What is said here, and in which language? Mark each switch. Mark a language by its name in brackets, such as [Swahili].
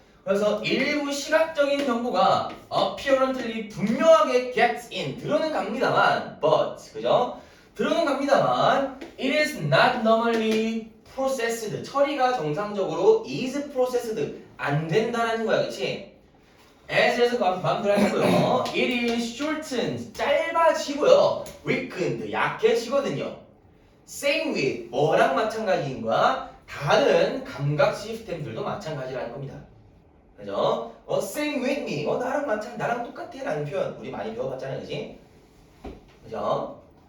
[Korean] 그래서 일부 시각적인 정보가 [English] apparently [Korean] 분명하게 [English] gets in [Korean] 들어는 갑니다만, [English] but [Korean] 그죠? 들어는 갑니다만 [English] it is not normally processed [Korean] 처리가 정상적으로 [English] is processed [Korean] 안 된다는 거야, 그렇지? as에서 마음대로 하고요. [English] it is shortened [Korean] 짧아지고요. [English] weakened [Korean] 약해지거든요. [English] same with [Korean] 뭐랑 마찬가지인가? 다른 감각 시스템들도 마찬가지라는 겁니다. 그죠? [English] same with me. [Korean] 나랑 똑같아 라는 표현 우리 많이 배워봤잖아요. 그지? 그죠?